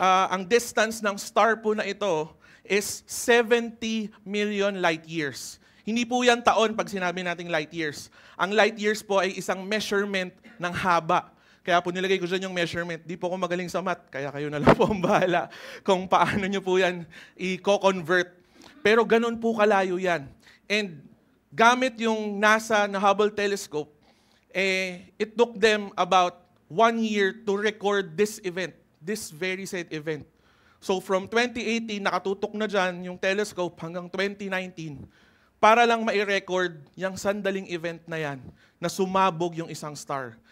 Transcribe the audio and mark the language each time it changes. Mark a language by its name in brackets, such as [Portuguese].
[Filipino] Ang distance ng star po na ito is 70 million light years. Hindi po yan taon pag sinabi nating light years. Ang light years po ay isang measurement ng haba. Kaya po nilagay ko dyan yung measurement. Di po ako magaling sa math, kaya kayo na lang po ang bahala kung paano nyo po yan i-convert. Pero ganun po kalayo yan. [English] And [Filipino] gamit yung [English] NASA na Hubble telescope, it took them about 1 year to record this event, this very said event. So from 2018, [Filipino] nakatutok na dyan yung telescope hanggang 2019, para lang ma-record yung sandaling event na yan, na sumabog yung isang star.